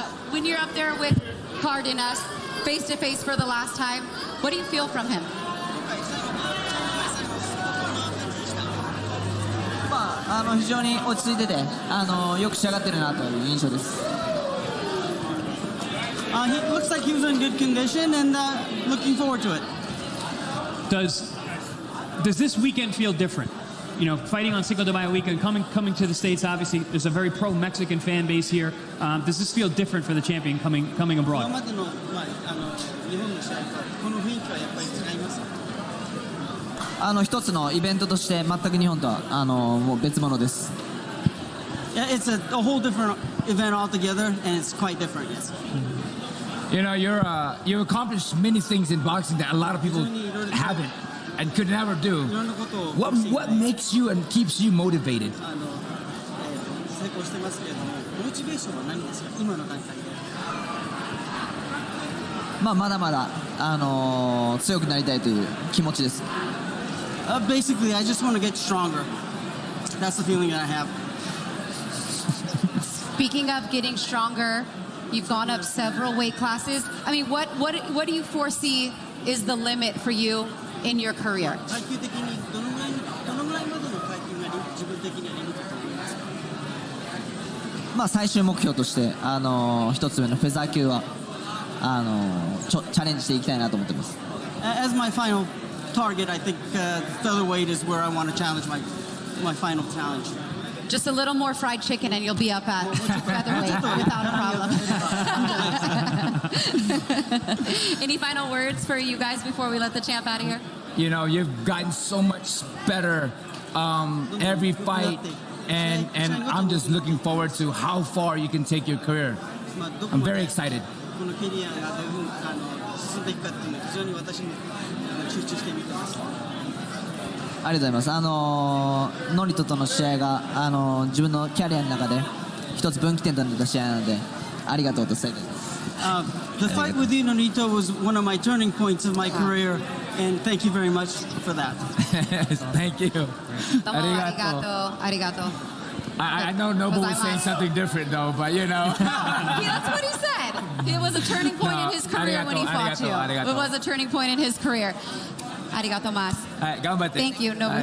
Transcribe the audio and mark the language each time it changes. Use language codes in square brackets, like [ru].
[en] When you're up there with Cardenas, face-to-face for the last time, what do you feel from him? He [ja] 非常に落ち着いてて、よく仕上がってるなという印象です。 [en] He looks like he was in good condition and looking forward to it. Does this weekend feel different? Fighting on Cinco de Mayo weekend, coming to the States, obviously, there's a very pro-Mexican fan base here. Does this feel different for the champion coming abroad? [ja] 今までの、日本の試合とこの雰囲気はやっぱり違いますか？一つのイベントとして全く日本とはもう別物です。 [en] Yeah, it's a whole different event altogether, and it's quite different. Yes. You've accomplished many things in boxing that a lot of people haven't and could never do. What makes you and keeps you motivated? [ja] 成功してますけれども、モチベーションは何ですか？今の段階で。まだまだ強くなりたいという気持ちです。 [en] Basically, I just want to get stronger. That's the feeling that I have. Speaking of getting stronger, you've gone up several weight classes. I mean, what do you foresee is the limit for you in your career? [ja] 階級的にどのぐらいまでの階級が自分的にはリミットと思いますか？最終目標として一つ上のフェザー級はチャレンジしていきたいなと思ってます。 [en] As my final target, I think featherweight is where I want to challenge my final challenge. Just a little more fried chicken and you'll be up at featherweight without a problem. Any final words for you guys before we let the champ out of here? You know, you've gotten so much better every fight, and I'm just looking forward to how far you can take your career. I'm very excited. [ja] このキャリアがどういうふうに進んでいくかっていうのは非常に私も集中して見てます。ありがとうございます。ノリトとの試合が自分のキャリアの中で一つ分岐点となった試合なので、ありがとうと伝えたいです。 [en] The fight with you, Nonito, was one of my turning points of my career, and thank you very much for that. Thank you. [ja] どうもありがとう。ありがとう。 [en] I know Noble was saying something different though, but you know. That's what he said. It was a turning point in his career when he fought you. It was a turning point in his career. [ja] Arigato mas. [en] Thank you, Nobu.